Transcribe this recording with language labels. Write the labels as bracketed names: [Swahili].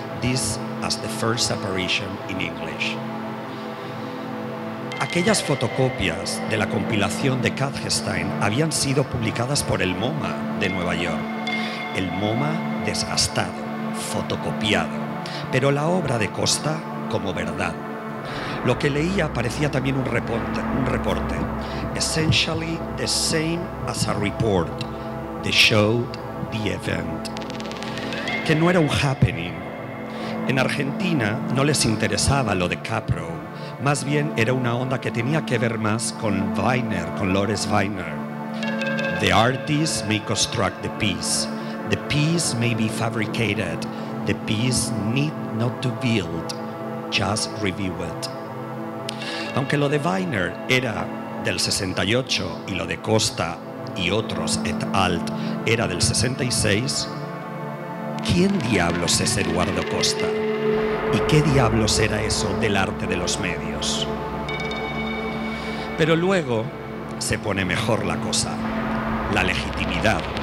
[English] This as the first apparition in English. [Spanish] Aquellas fotocopias de la compilación de Katzstein habían sido publicadas por el MoMA de Nueva York. El MoMA desgastado, fotocopiado. Pero la obra de Costa como verdad. Lo que leía parecía también un reporte. [English] Essentially the same as a report. The show, the event. [Spanish] Que no era un happening. En Argentina no les interesaba lo de Capro. Más bien era una onda que tenía que ver más con Weiner, con Lorenz Weiner. [English] The artist may construct the piece. The piece may be fabricated. The piece need not to build, just review it. [Spanish] Aunque lo de Weiner era del 68 y lo de Costa y otros et al. Era del 66, ¿quién diablos es Eduardo Costa? ¿Y qué diablos era eso del arte de los medios? Pero luego se pone mejor la cosa, la legitimidad.